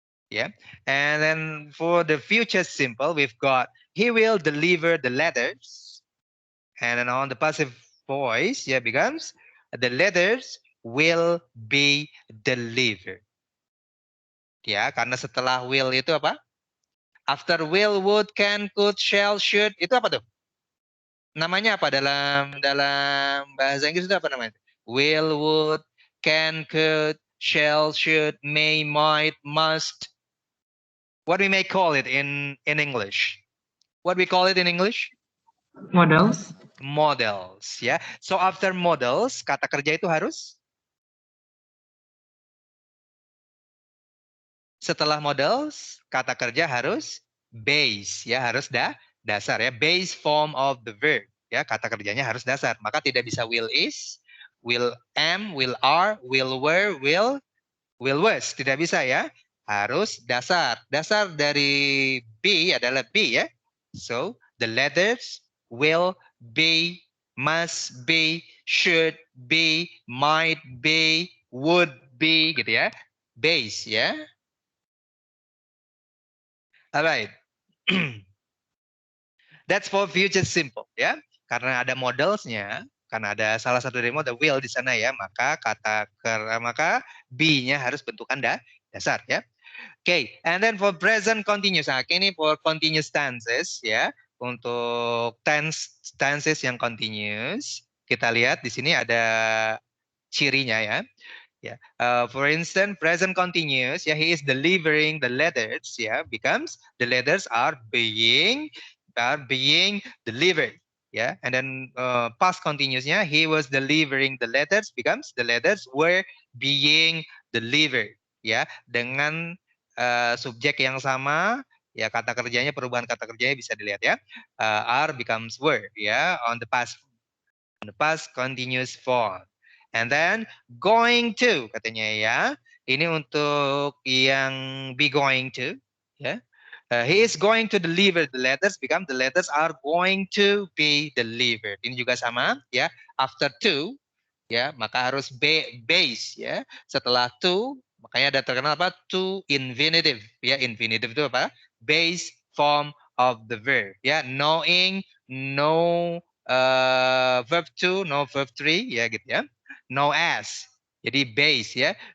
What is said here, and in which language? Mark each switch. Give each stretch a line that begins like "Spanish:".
English: Yeah. And then for the future simple, we've got he will deliver the letters. And then on the passive voice, becomes the letters will be delivered.
Indonesian: Ya, karena setelah will itu apa?
English: After will, would, can, could, shall, should,
Indonesian: itu apa tuh? Namanya apa dalam bahasa Inggris itu apa namanya?
English: Will, would, can, could, shall, should, may, might, must. What we may call it in English? What we call it in English? Models.
Indonesian: Models, ya.
English: So after models,
Indonesian: kata kerja itu harus setelah models, kata kerja harus base, ya, harus dasar ya,
English: base form of the verb,
Indonesian: ya, kata kerjanya harus dasar. Maka tidak bisa
English: will is, will am, will are, will were, will was,
Indonesian: tidak bisa ya. Harus dasar. Dasar dari be adalah be ya.
English: So the letters will be, must be, should be, might be, would be gitu ya. Base ya. Alright. That's for future simple ya.
Indonesian: Karena ada modelsnya, karena ada salah satu dari model will di sana ya, maka maka be-nya harus bentukan dasar ya.
English: Okay, and then for present continuous.
Indonesian: Nah, ini
English: for continuous tenses
Indonesian: ya. Untuk tenses yang continuous, kita lihat di sini ada cirinya ya. Yeah.
English: For instance, present continuous. Yeah, he is delivering the letters. Yeah, becomes the letters are being delivered. Yeah, and then past continuousnya he was delivering the letters becomes the letters were being delivered.
Indonesian: Ya, dengan subjek yang sama. Ya, kata kerjanya perubahan kata kerjanya bisa dilihat ya.
English: Are becomes were. Ya, on the past continuous form. And then going to katanya ya.
Indonesian: Ini untuk yang be going to ya.
English: He is going to deliver the letters become the letters are going to be delivered.
Indonesian: Ini juga sama ya.
English: After to
Indonesian: ya, maka harus base ya. Setelah to makanya ada terkenal apa?
English: To infinitive ya.
Indonesian: Infinitive itu apa?
English: Base form of the verb ya. Knowing, know, verb to, no verb 3 ya gitu ya. No S. Jadi base ya.